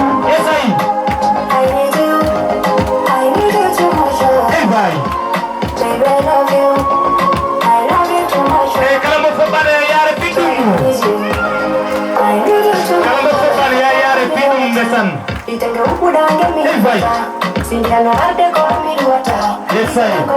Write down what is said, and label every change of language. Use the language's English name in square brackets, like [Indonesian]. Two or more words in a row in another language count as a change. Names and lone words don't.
[English] Yes, I. Hey, bye. [Fula] Hey, kala mo foɓɓade yaare ɓiɗɗum. Kala mo foɓɓade ya yaare ɓiɗɗum ndesan. [English] Hey, bye. Yes, I.